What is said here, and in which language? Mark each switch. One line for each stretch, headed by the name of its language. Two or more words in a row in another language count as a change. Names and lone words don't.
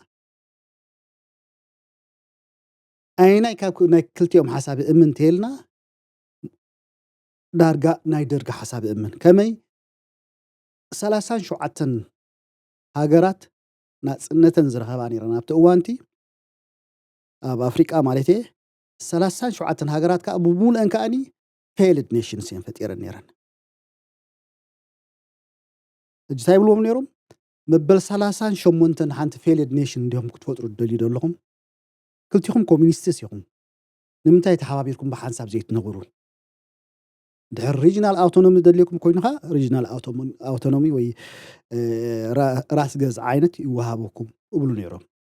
Tigrinya: ኣይናይ ካብ ናይ ክልቲኦም ሓሳብ እምን እንተይልና ዳርጋ ናይ ደርጊ ሓሳብ እምን ከመይ 37 ሃገራት ናጽነተን ዝረኸባ ነይረን ኣብቲ እዋን እቲ ኣብ ኣፍሪቃ ማለት እየ 37 ሃገራት ከዓ ብሙሉአን ከዓኒ
English: failed nations
Tigrinya: እየን ፈጢረን ነይረን እጅ እንታይ ይብልዎም ነይሮም መበል 38 ሓንቲ
English: failed nation
Tigrinya: እንዲኦም ክትፈጥሩ ትደልዩ ዘለኹም ክልቲኹም ኮሚኒስትስ ኢኹም ንምንታይ ተሓባቢርኩም ብሓንሳብ ዘይትነብሩ ድሕሪ
English: regional autonomy
Tigrinya: ደልየኩም ኮይኑኻ
English: regional autonomy
Tigrinya: ወይ ራስ ገዝ ዓይነት ይወሃበኩም እብሉ ነይሮም